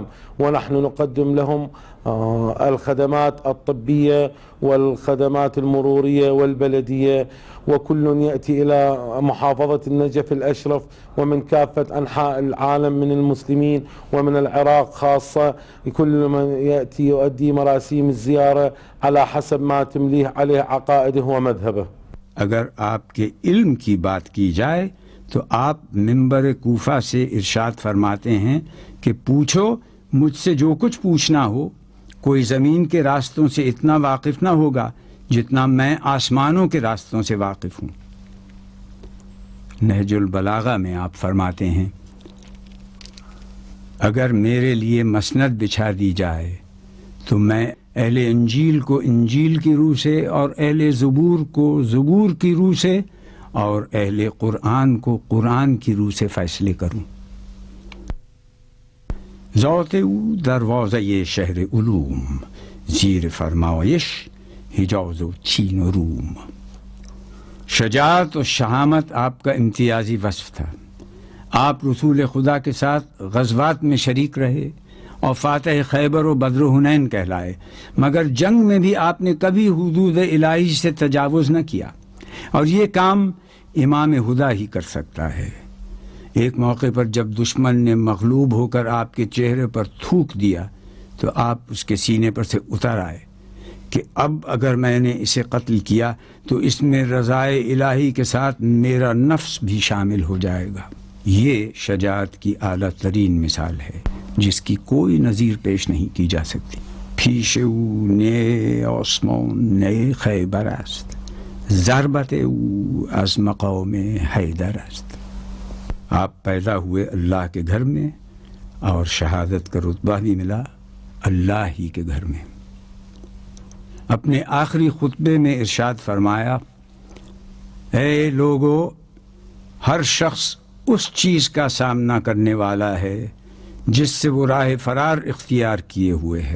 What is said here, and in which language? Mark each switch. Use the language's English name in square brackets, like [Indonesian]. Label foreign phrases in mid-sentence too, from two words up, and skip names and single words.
[Arabic] ونحن نقدم لهم الخدمات الطبية والخدمات المرورية والبلدية، وكل يأتي إلى محافظة النجف الأشرف ومن كافة أنحاء العالم من المسلمين ومن العراق خاصة، كل من يأتي يؤدي مراسيم الزيارة على حسب ما تمليه عليه عقائده ومذهبه. [Urdu] اگر آپ کے علم کی بات کی جائے تو آپ منبر کوفہ سے ارشاد فرماتے ہیں کہ پوچھو مجھ سے جو کچھ پوچھنا ہو، کوئی زمین کے راستوں سے اتنا واقف نہ ہوگا جتنا میں آسمانوں کے راستوں سے واقف ہوں۔ نہج البلاغہ میں آپ فرماتے ہیں اگر میرے لیے مسند بچھا دی جائے تو میں اہل انجیل کو انجیل کی روح سے اور اہل زبور کو زبور کی روح سے اور اہل قرآن کو قرآن کی روح سے فیصلے کروں۔ [Persian] ذات او دروازه شهر علوم، زیر فرمایش حجاز و چین و روم۔ [Urdu] شجاعت و شہامت آپ کا امتیازی وصف تھا۔ آپ رسول خدا کے ساتھ غزوات میں شریک رہے اور فاتح خیبر و بدر و حنین کہلائے، مگر جنگ میں بھی آپ نے کبھی حدود الہی سے تجاوز نہ کیا، اور یہ کام امام ہدا ہی کر سکتا ہے۔ ایک موقع پر جب دشمن نے مغلوب ہو کر آپ کے چہرے پر تھوک دیا تو آپ اس کے سینے پر سے اتر آئے کہ اب اگر میں نے اسے قتل کیا تو اس میں رضائے الہی کے ساتھ میرا نفس بھی شامل ہو جائے گا۔ یہ شجاعت کی اعلیٰ ترین مثال ہے جس کی کوئی نظیر پیش نہیں کی جا سکتی۔ [Persian] پیش او نی آسمان نی خیبر است، ضربت او از مقام حیدر است۔ [Urdu] آپ پیدا ہوئے اللہ کے گھر میں اور شہادت کا رتبہ بھی ملا اللہ ہی کے گھر میں۔ اپنے آخری خطبے میں ارشاد فرمایا، اے لوگو، ہر شخص اس چیز کا سامنا کرنے والا ہے جس سے وہ راہ فرار اختیار کیے ہوئے ہے۔